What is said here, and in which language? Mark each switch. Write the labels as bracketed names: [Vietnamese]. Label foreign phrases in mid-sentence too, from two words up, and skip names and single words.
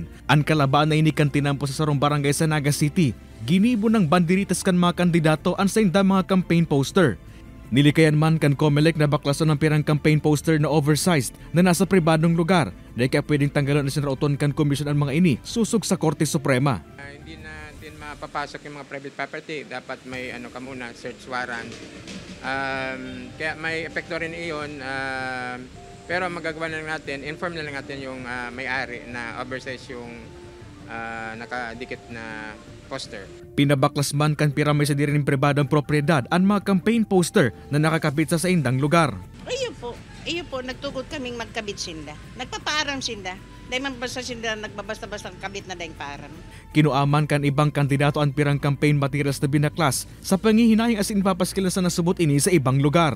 [Bikol] Ang kalabaan na ini kan tinampo sa sarong barangay sa Naga City. Ginibo ng banderitas kan mga kandidato ang sa inda mga [English] campaign poster. [Bikol] Nilikayan man kan COMELEC na baklason ng pirang [English] campaign poster [Bikol] na oversized na nasa pribadong lugar. Dahil kaya pwedeng tanggalan na sinrauton kan komisyon ang mga ini susog sa Korte Suprema. [Filipino] Hindi na din mapapasok yung mga [English] private property. [Filipino] Dapat may muna, [English] search warrant. [Filipino] Kaya may epekto rin iyon. Pero magagawa na lang natin, inform na lang natin yung may-ari na oversized yung nakadikit na poster. [Bikol] Pinabaklas man kan piramay sa dirining pribadong propriedad ang mga [English] campaign poster [Bikol] na nakakabit sa indang lugar. Iyo po, nagtugod kaming magkabit sinda. Nagpapaaram sinda. Dahil man basta sinda nagbabasta-basta kabit na dahil paaram. Kinuaman kan ibang kandidato ang pirang [English] campaign materials [Bikol] na binaklas sa pangihinayang asin papaskila sa nasubot ini sa ibang lugar.